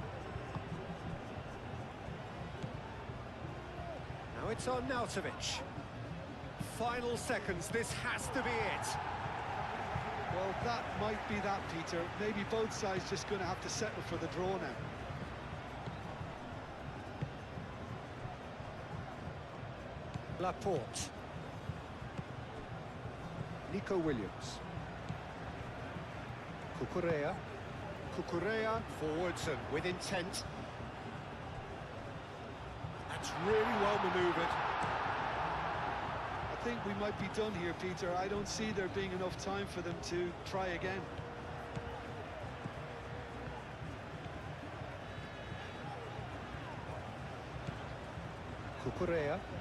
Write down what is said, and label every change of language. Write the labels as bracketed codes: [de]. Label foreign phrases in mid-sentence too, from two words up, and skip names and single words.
[en] Now it's on Arnautovic. Final seconds, this has to be it. Well, that might be that, Peter. Maybe both sides just going to have to settle for the draw now. Laporte. Nico Williams. Cucurella. Cucurella forwards and with intent. That's really well manoeuvred. I think we might be done here, Peter. I don't see there being enough time for them to try again. Cucurella.